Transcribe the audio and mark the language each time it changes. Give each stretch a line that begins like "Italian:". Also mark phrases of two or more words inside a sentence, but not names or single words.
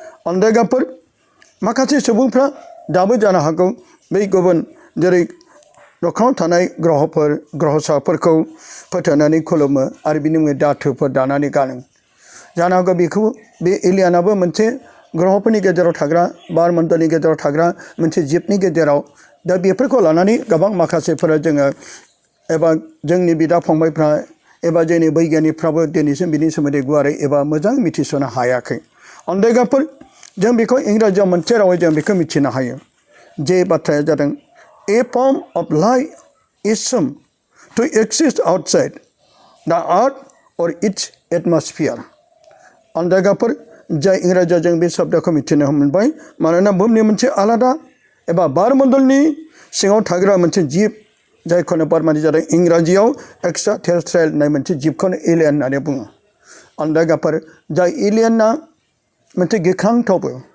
Bodo: आन्दायग्राफोर माखासे सुबुंफ्रा दाबो जानो हागौ बै गुबुन जेरै न'खराव थानाय ग्रहसाफोरखौ फोथायनानै खुलुमो आरो बिनि मुङै दाथुफोर दानानै गानो जानो हागौ बेखौ बे एलियानाबो मोनसे ग्रहफोरनि गेजेराव थाग्रा बारमण्डलनि गेजेराव थाग्रा मोनसे जिबनि गेजेराव दा बेफोरखौ लानानै गोबां माखासेफोरा जोङो एबा जोंनि बिदा फंबायफ्रा एबा जोंनि बैगियानिकफ्राबो दिनैसिम बिनि सोमोन्दै गुवारै एबा मोजां मिथिस'नो हायाखै अनदेगाफोर जों बेखौ इंराजियाव मोनसे रावै जों बेखौ मिथिनो हायो जे बाथ्राया जादों
English: A form of life is assumed to exist outside the earth or its atmosphere.
Bodo: अनदेगाफोर जाय इंराजियाव जों बे शब्दखौ मिथिनो मोनबाय मानोना बुहुमनि मोनसे आलादा एबा बारमण्डलनि सिङाव थाग्रा मोनसे जिब जायखौनो फोरमायनाय जादों इंराजियाव
English: extra terrestrial
Bodo: होननाय मोनसे जिबखौनो एलियन होननानै बुङो अनदेगाफोर जाय एलियना मोनसे गिख्रांथावबो